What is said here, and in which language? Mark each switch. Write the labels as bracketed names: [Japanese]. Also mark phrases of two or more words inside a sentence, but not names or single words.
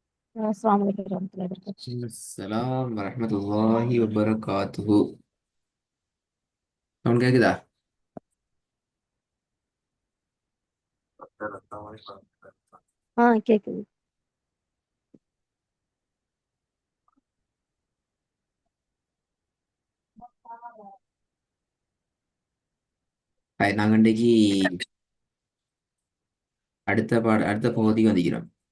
[Arabic] السلام عليكم ورحمة الله وبركاته. السلام ورحمة الله وبركاته. [Tamil] சவுண்ட் கேக்குதா? கேக்குது. நாங்க இன்றைக்கு அடுத்த பகுதிக்கு வந்துக்கிறோம்.